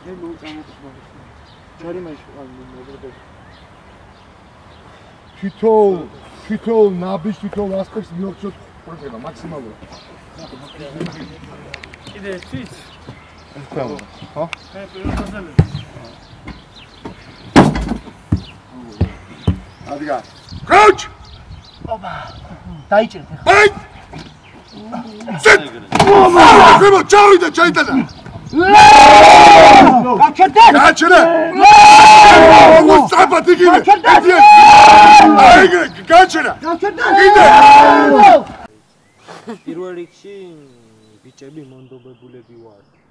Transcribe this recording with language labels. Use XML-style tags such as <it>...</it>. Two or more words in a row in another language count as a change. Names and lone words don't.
<ka>თითოეულ ნაბიჯს, თითოეულ ასპექტს მივახცევთ პროგრამა მაქსიმალურად. კიდე ერთით? ხო? Adiga. Coach! ოპა. დაიჭერეთ ახლა.</ka> <en>Fight! Sit! Come on,</en> <ka>ჩავიდა, ჩაიტანა. გაჩერდა! გაჩერდა! უსწრაფად იგივე. აიგე, გაჩერდა. გაჩერდა! კიდე. პირველ რიგში ბიჭები მონდობებულები ვარ.</ka>